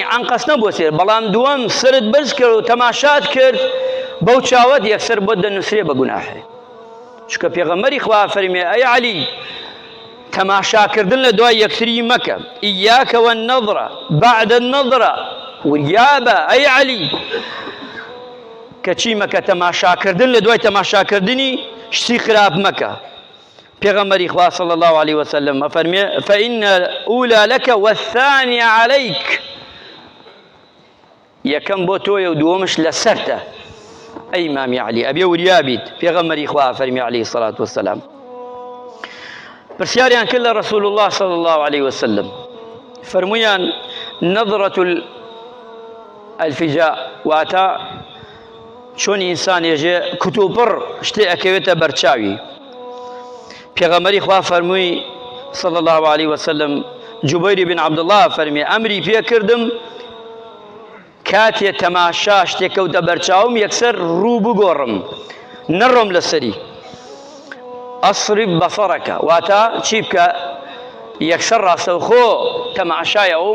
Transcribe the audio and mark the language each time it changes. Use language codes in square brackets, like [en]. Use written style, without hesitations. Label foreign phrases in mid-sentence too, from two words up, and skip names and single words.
[ckb] عنقەس نەبووە سێر بەڵام دووەم سرت بەرز کرد و تەماشات کرد بەو چاوەت یەکسەر بۆ دەنووسرێ بە گوناحێ چونکە پێغەمبەری خوا فەرمێ ئەی عەلی تەماشاکردن لە دوای یەکتری مەکە [ar] ئیاکە وەننەظرە بعد النەظرە [ckb] وریابە ئەی عەلی کە چی مەکە تەماشاکردن لە دوای تەماشاکردنی شتی خراپ مەکە پێغەمبەری خوا [ar] صلی الله عليه وسلم [ckb] فەرمێ [ar] فإن الأولى لك والثانية عليك [ckb] یەکەم بۆ تۆیە و دووەمش لەسەرتە ئەی ئیمامی عەلی ئەبێ وریابیت پێغەمبەری خوا فەرمی [ar] عليه الصلاة والسلام [ckb] پرسیاریان کرد لە [ar] رسول الله صلی الله عليه وسلم [ckb] فەرموویان [ar] نظرة الفجاء [ckb] واتە چۆن ئینسان ێژێ کتوپڕ شتێ ئەکەوێتە بەرچاوی پێغەمبەری خوا فەرمووی [ar] صلی الله عليه وسلم [ckb] جوبەیر بن عەبدوڵڵاه فەرمێ ئەمری پێ کردم کاتێ تەماشا شتێک کەوتە بەرچاوم یەکسەر ڕوو بگۆڕم نەڕۆم لەسەری ئەصرف بەسەڕەکە واتە چی بکە یەکسەر ڕاستەوخۆ تەماشایە ئەو